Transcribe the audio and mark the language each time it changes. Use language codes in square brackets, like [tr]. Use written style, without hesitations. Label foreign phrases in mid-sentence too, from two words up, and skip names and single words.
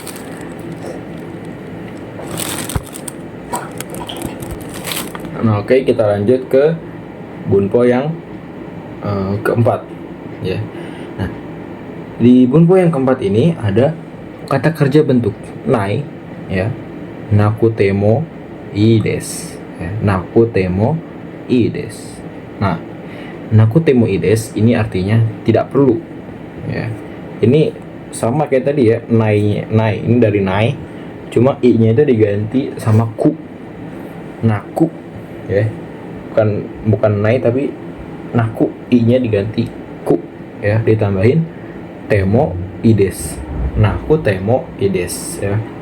[id] Nah, oke, kita lanjut ke bunpo yang keempat, ya. Nah, di bunpo yang keempat ini ada kata kerja bentuk nai, ya, [ja] なくてもいいです, ya, なくてもいいです. [id] Nah, [ja] なくてもいいです [id] ini artinya tidak perlu, ya. Ini sama kayak tadi ya, nai ini dari nai, cuma i-nya itu diganti sama ku, naku, ya, bukan nai tapi naku, i-nya diganti ku, ya, ditambahin [ja] てもいです, なくてもいです, [id] ya.